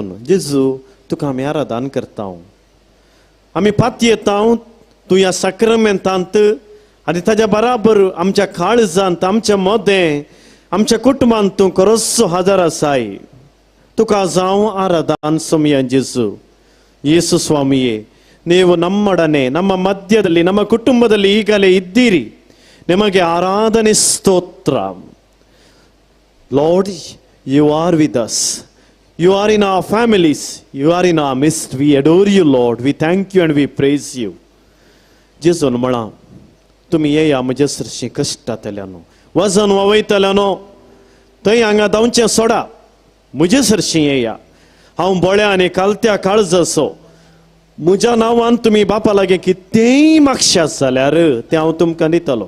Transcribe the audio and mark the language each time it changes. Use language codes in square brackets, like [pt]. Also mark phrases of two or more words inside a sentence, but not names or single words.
[kok] जेजू तुका आमी आराधन करता. आमी पातयेता तूं ह्या साक्रामेंतांत आनी ताच्या बराबर आमच्या काळजांत आमच्या मदें आमच्या कुटुंबांत तूं खरोच हजर आसाय. तुका जावं आराधन सोमया जेजू. [kn] ಯೇಸು ಸ್ವಾಮಿಯೇ, ನೀವು ನಮ್ಮೊಡನೆ ನಮ್ಮ ಮಧ್ಯದಲ್ಲಿ ನಮ್ಮ ಕುಟುಂಬದಲ್ಲಿ ಈಗಲೇ ಇದ್ದೀರಿ. ನಿಮಗೆ ಆರಾಧನೆ ಸ್ತೋತ್ರ. [en] Lord, you are with us. You are in our families. You are in our midst. We adore you, Lord. We thank you and we praise you. [kok] जेजून म्हणा, तुम्ही येया म्हजे सरशी कश्टांतल्यानो, वजन वयतल्यानो थंय हांगा धांवचें सोडा. म्हजे सरशी येया. हांव बोळ्या आनी कालत्या काळज असो. म्हज्या नांवान तुमी बापा लागीं कितेंय मागशात जाल्यार तें हांव तुमकां दितलो.